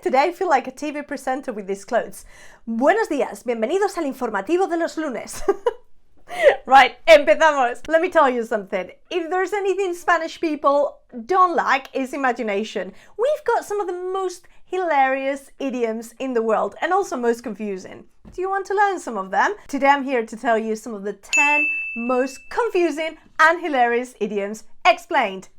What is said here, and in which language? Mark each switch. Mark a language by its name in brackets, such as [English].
[English] Today I feel like a TV presenter with these clothes. [Spanish] Buenos días, bienvenidos al informativo de los lunes. Right, empezamos. [English] Let me tell you something. If there's anything Spanish people don't like, it's imagination. We've got some of the most hilarious idioms in the world and also most confusing. Do you want to learn some of them? Today I'm here to tell you some of the 10 most confusing and hilarious idioms explained.